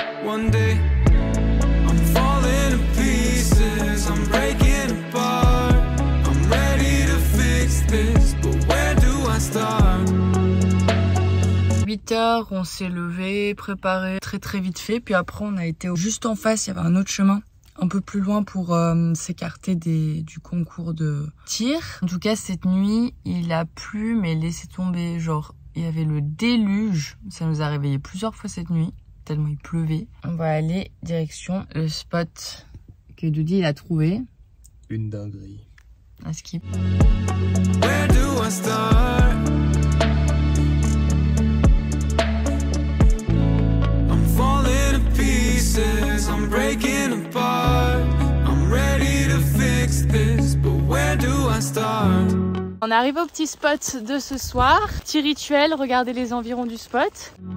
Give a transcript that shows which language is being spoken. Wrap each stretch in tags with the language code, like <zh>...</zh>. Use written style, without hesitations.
<en>I'm falling to pieces, I'm breaking apart. I'm ready to fix this, but where do I start?</en> <fr>8h, on s'est levé, préparé très vite fait, puis après on a été juste en face, il y avait un autre chemin un peu plus loin pour s'écarter du concours de tir. En tout cas cette nuit il a plu mais laissé tomber, genre il y avait le déluge, ça nous a réveillé plusieurs fois cette nuit tellement il pleuvait. On va aller direction le spot que Doudi il a trouvé. Une dinguerie. Un skip.</fr> <en>Where do I start? I'm falling to pieces, I'm breaking apart. I'm ready to fix this, but where do I start?</en> <fr>On arrive au petit spot de ce soir. Petit rituel, regardez les environs du spot.</fr>